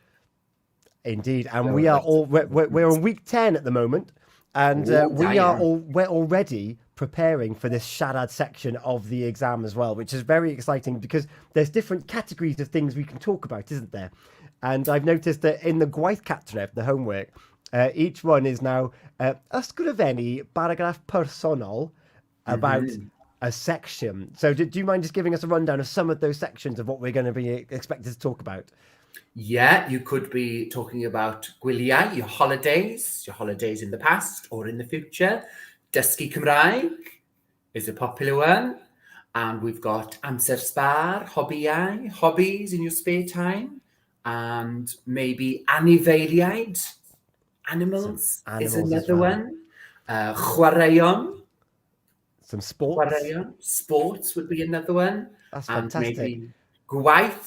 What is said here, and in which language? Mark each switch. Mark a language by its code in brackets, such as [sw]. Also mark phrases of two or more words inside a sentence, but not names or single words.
[en] Indeed, and we're on week 10 at the moment. And we're already preparing for this siarad section of the exam as well, which is very exciting because there's different categories of things we can talk about, isn't there? And I've noticed that in the [cy] gwaith cartref, [en] the homework, each one is now [cy] ysgrifennu paragraph personol [en] about a section. So do you mind just giving us a rundown of some of those sections of what we're going to be expected to talk about? Yeah, you could be talking about gwyliau, your holidays in the past or in the future. [cy] Dysgu Cymraeg [en] is a popular one. And we've got [cy] amser sbar, [en] hobbies in your spare time. and maybe anifeiliaid. Animals is another one. [cy] Chwaraeon. [en] Some sports. [cy] Chwaraeon. [en] Sports would be another one. That's and fantastic. Maybe gwaith.